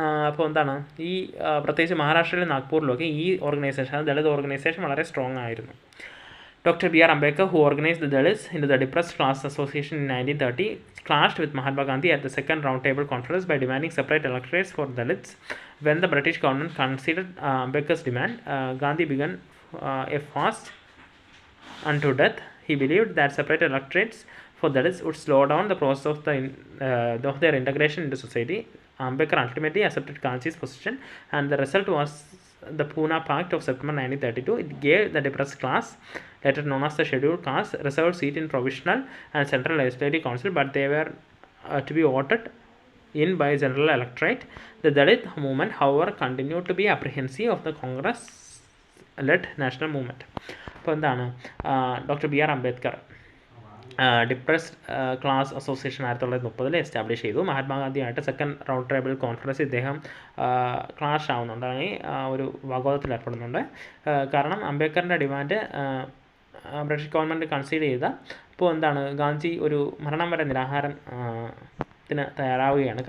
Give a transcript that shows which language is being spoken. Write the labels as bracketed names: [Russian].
[Malayalam] അപ്പോൾ എന്താണ് ഈ പ്രത്യേകിച്ച് മഹാരാഷ്ട്രയിലും നാഗ്പൂരിലൊക്കെ ഈ ഓർഗനൈസേഷൻ, ദളിത് ഓർഗനൈസേഷൻ വളരെ സ്ട്രോങ് ആയിരുന്നു. [English] Dr. B.R. Ambedkar, who organized the Dalits into the Depressed Class Association in 1930, clashed with Mahatma Gandhi at the Second Roundtable Conference by demanding separate electorates for Dalits. When the British government conceded Ambedkar's demand, Gandhi began a fast unto death. He believed that separate electorates for Dalits would slow down the process of their integration into society. Ambedkar ultimately accepted Gandhi's position, and the result was the Pune Pact of September 1932. It gave the depressed class, later known as the scheduled caste, reserved seat in provisional and central legislative council, but they were to be voted in by general electorate. The Dalit movement, however, continued to be apprehensive of the Congress-led national movement. [Malayalam] അപ്പോൾ എന്താണ് doctor B R Ambedkar depressed class association 1930 establish ചെയ്തു. മഹാത്മാഗാന്ധിയായിട്ട് second round table conference ഇദ്ദേഹം clash ആവുന്നുണ്ട്, അല്ലെങ്കിൽ ഒരു വാഗ്വാദത്തിൽ ഏർപ്പെടുന്നുണ്ട്. കാരണം അംബേദ്കറിൻ്റെ demand British government concede ചെയ്ത അപ്പോൾ എന്താണ് ഗാന്ധി ഒരു മരണം വരെ നിരാഹാരത്തിന് തയ്യാറാവുകയാണ്.